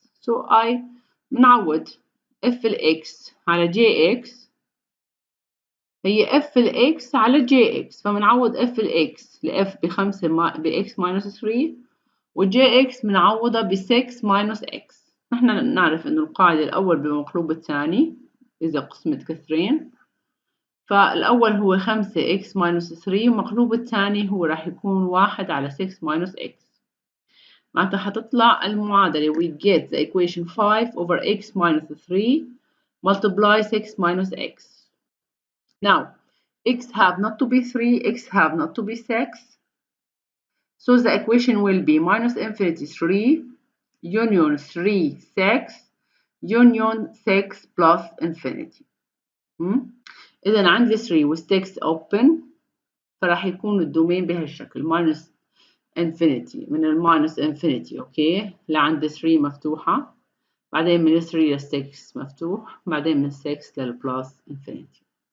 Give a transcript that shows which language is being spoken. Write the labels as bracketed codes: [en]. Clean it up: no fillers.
[ar] So I بنعوض f x على jx هي f x على jx، فبنعوض f x ل f ب5 ب x minus 3 و jx بنعوضها ب 6 minus x. نحن نعرف إنه القاعدة الأول بمقلوب الثاني إذا قسمت كسرين، فالأول هو 5 x minus 3 ومقلوب الثاني هو راح يكون 1 على 6 minus x. معناتها حتطلع المعادلة [en] we get the equation 5 over x minus 3 multiply 6 minus x. Now x have not to be 3, x have not to be 6, so the equation will be minus infinity 3 union 3 6 union 6 plus infinity. [ar] إذا عندي 3 و 6 open، فراح يكون الدومين بهالشكل minus infinity من الماينس infinity. اوكي لعند 3 مفتوحة، بعدين من 3 ل 6 مفتوح، بعدين من 6 للبلس infinity.